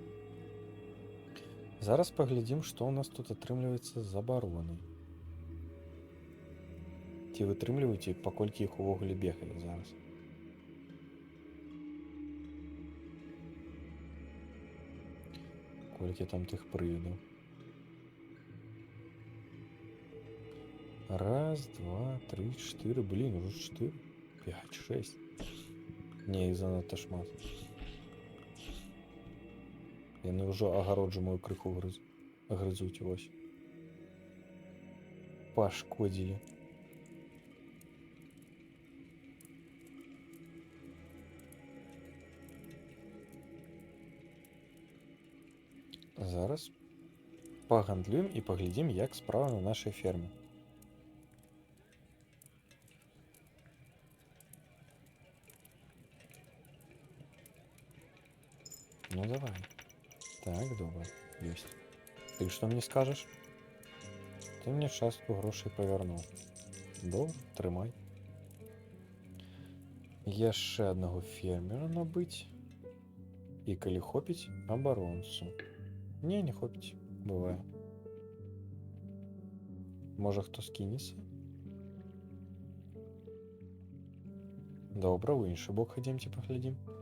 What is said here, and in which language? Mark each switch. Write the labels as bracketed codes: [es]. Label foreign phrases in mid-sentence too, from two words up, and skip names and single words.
[be] Зараз паглядзім, што ў нас тут атрымліваецца з абаронай. Ці вытрымліваеце, паколькі іх увогуле бегае зараз. Колькі там тых прывідаў. [uk] Раз, два, три, чотири. Блін, уже 4. 5, 6. Не, їх занадто шмат. Яны вже агароджу мою криху гризуть ось. Пошкодили. Зараз погандлюємо і поглядім, як справа на нашій фермі. Ну давай. Так, добре. [ru] Есть. Ты что мне скажешь? [uk] Ты мне частку грошей повернув. Добре, тримай. [be] Яшчэ аднаго фермера набыць. І калі хопіць, абаронцу. Не хопіць. Бывае. Можа, хто скінецца? Добра, ў іншы бок хадзімце паглядзім.